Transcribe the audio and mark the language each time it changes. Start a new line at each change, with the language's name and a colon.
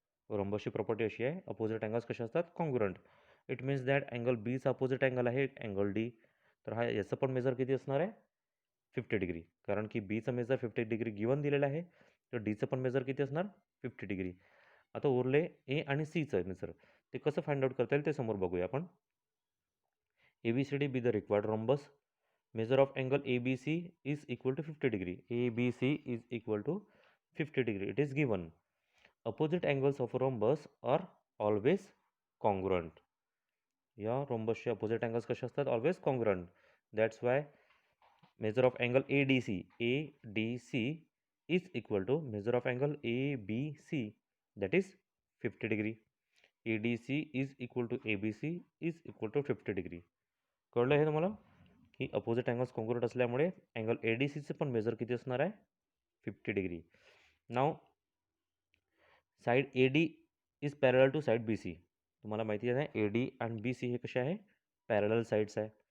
Marathi: रोम्बसची property अशी आहे, opposite angles कसे असतात? Congruent.
English: it means that
Marathi: angle बीचा अपोजिट अँगल आहे अँगल डी. तर हा याचं पण मेजर किती असणार आहे? 50 डिग्री. कारण की बीचं मेजर 50 डिग्री गिवन दिलेलं आहे. तर डीचं पण मेजर किती असणार? 50 डिग्री. आता उरले ए आणि सीचं मेजर. ते कसं फाइंड आउट करता येईल ते समोर बघूया आपण.
English: ABCD be the required rhombus. Measure of angle ABC is equal to 50 degree. ABC is equal to 50 degree. It is given. Opposite angles of a rhombus are always congruent.
Marathi: या rhombusचे opposite angles कसे असतात?
English: Always congruent. That's why measure of angle ADC is equal to measure of angle ABC, that is 50 degree. ADC is equal to ABC is equal to 50 degree.
Marathi: कळलं हे तुम्हाला की opposite angles congruent असल्यामुळे angle ADCचं पण major किती असणार आहे? 50 degree.
English: Now side AD is parallel to side BC.
Marathi: तुम्हाला माहिती आहे AD आणि BC हे कसे आहे? पॅरल साईड्स आहे.